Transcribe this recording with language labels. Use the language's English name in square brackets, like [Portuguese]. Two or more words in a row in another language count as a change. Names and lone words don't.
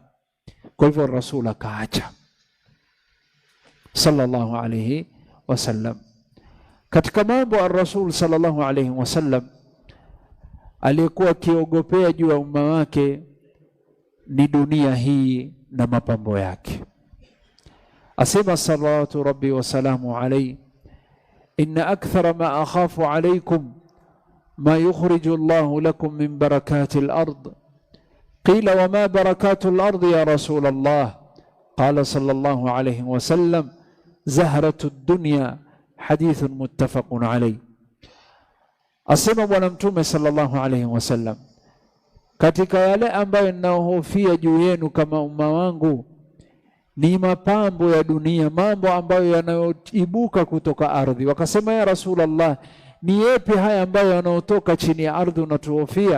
[Swahili] Kwa hivyo Rasul akaacha [Arabic] صلى الله عليه وسلم. [Swahili] Katika mambo ar-Rasul [Arabic] صلى الله عليه وسلم [Swahili] aliyekuwa akiogopea juu ya umma wake ni dunia hii na mapambo yake. [Arabic] Asema صلوات ربي وسلامه عليه, إن أكثر ما أخاف عليكم ما يخرج الله لكم من بركات الأرض. قيل وما بركات الأرض يا رسول الله? قال صلى الله عليه وسلم زهرة الدنيا. حديث متفق عليه. [Swahili] Asema Bwana Mtume [Arabic] صلى الله عليه وسلم, [Swahili] katika yale ambayo ninaohofia juu yenu kama umma wangu ni mapambo ya dunia, mambo ambayo yanayoibuka kutoka ardhi. Wakasema, [Arabic] يا رسول الله, [Swahili] ni yapi haya ambayo yanayotoka chini ya ardhi unatuhofia?